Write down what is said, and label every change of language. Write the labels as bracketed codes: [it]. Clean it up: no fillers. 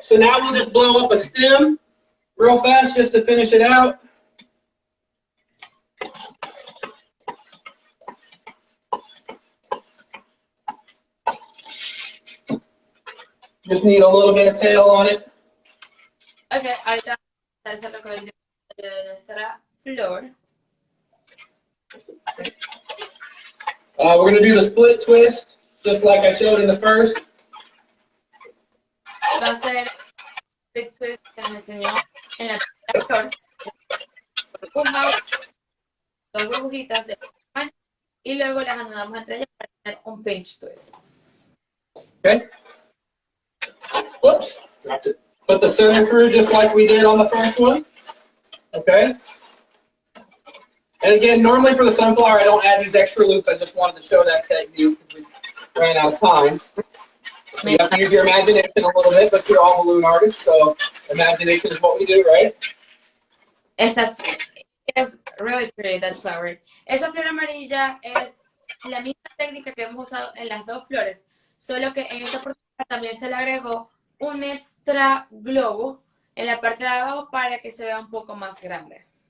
[en] So now we'll just blow up a stem real fast just to finish it out. Just need a little bit of tail on it. [es] Okay, ahorita vamos a hacerlo con el de nuestra flor. [en] We're going to do the split twist, just like I showed in the first. [es] Va a ser el twist que nos enseñó en la primera flor. Dos burbujitas de tamaño y luego las anudamos entre ellas para hacer un pinch twist. [en] Okay. Whoops, dropped it. Put the center through just like we did on the first one. Okay. And again, normally for the sunflower, I don't add these extra loops. I just wanted to show that technique because we ran out of time. So you have to use your imagination a little bit, but you're all balloon artists, so imagination is what we do, right? [es] Esta es [en] really pretty, that flower. [es] Esa flor amarilla es la misma técnica que hemos usado en las dos flores, solo que en esta oportunidad también se le agregó un extra globo en la parte de abajo para que se vea un poco más grande.